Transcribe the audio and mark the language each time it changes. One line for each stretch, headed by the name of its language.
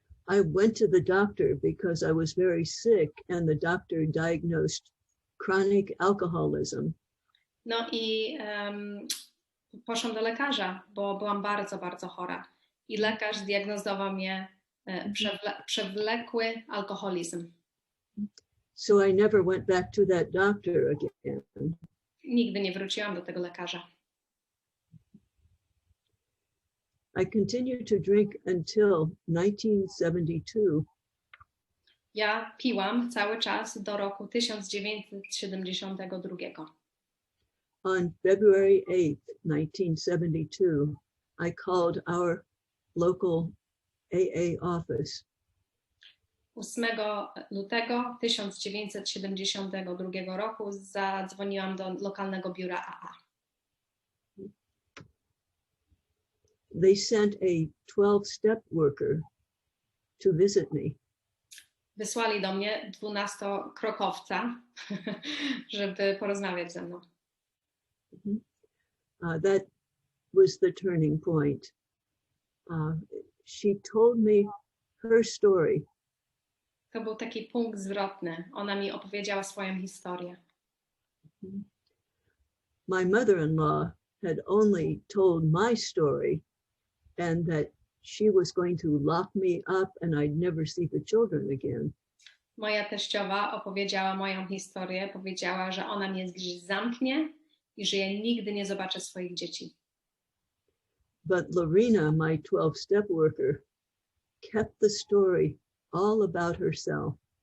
English: I went to the doctor because I was very sick, and the doctor diagnosed chronic alcoholism.
Polish: No i poszłam do lekarza, bo byłam bardzo, bardzo chora. I lekarz zdiagnozował mnie przewlekły alkoholizm.
English: So I never went back to that doctor again.
Polish: Nigdy nie wróciłam do tego lekarza.
English: I continued to drink until 1972.
Polish: Ja piłam cały czas do roku 1972.
English: On February 8th, 1972, I called our local AA office.
Polish: 8 lutego 1972 roku zadzwoniłam do lokalnego biura AA.
English: They sent a 12-step worker to visit me.
Polish: Wysłali do mnie 12-krokowca, żeby porozmawiać ze mną.
English: That was the turning point. She told me her story.
Polish: To był taki punkt zwrotny. Ona mi opowiedziała swoją historię.
English: My mother-in-law had only told my story and that she was going to lock me up and I'd never see the children again.
Polish: Moja teściowa opowiedziała moją historię, powiedziała, że ona mnie gdzieś zamknie i że ja nigdy nie zobaczę swoich dzieci.
English: But Lorena, my 12-step worker, kept the story all about herself.